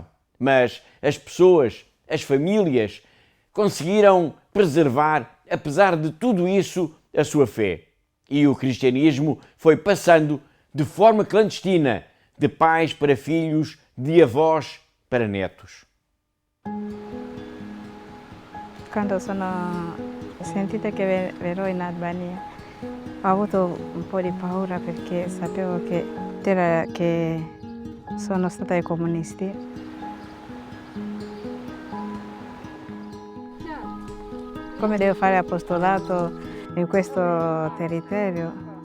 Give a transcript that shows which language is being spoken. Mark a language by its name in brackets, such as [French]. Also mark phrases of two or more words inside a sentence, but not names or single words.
[Portuguese] Mas as pessoas, as famílias, conseguiram preservar, apesar de tudo isso, a sua fé. E o cristianismo foi passando de forma clandestina, de pais para filhos, de avós para netos. [Italian] Quando sono sentita che verrò in Albania, ho avuto un po' di paura perché sapevo che sono stata ai comunisti. Come devo fare apostolato in questo territorio?